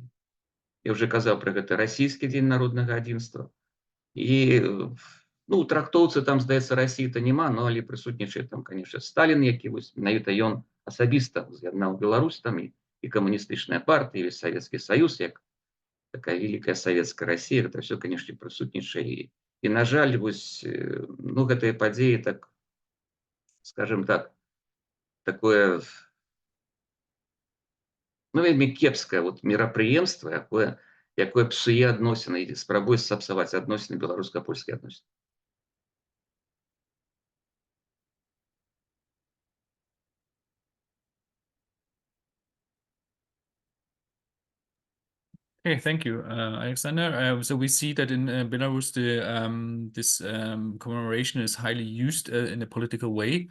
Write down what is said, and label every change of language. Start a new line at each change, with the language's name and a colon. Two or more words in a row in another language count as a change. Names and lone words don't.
Belarusian: Я уже казаў пра гэта расійскі дзень народнага адзінства. І, ну, у трактоўцы там, здаецца, Расіі-то няма, но але прысутнічае там, конечно, Сталін, які вось менавіта ён асабіста з'яднаў Беларусь там і камуністычная партыя, і Савецкі Саюз, як такая
Russian: великая советская Россия, это все, конечно,
Belarusian: присутнічае. И, на жаль, вось, ну, гэтыя падзеі, так, скажем так, такое, ну, вельмі кепскае вот мерапрыемства, якое псуе адносіны і спрабуе сапсаваць адносіны, беларуска-польскія адносіны.
English: Okay, thank you, Alexander. So we see that in Belarus, this commemoration is highly used in a political way.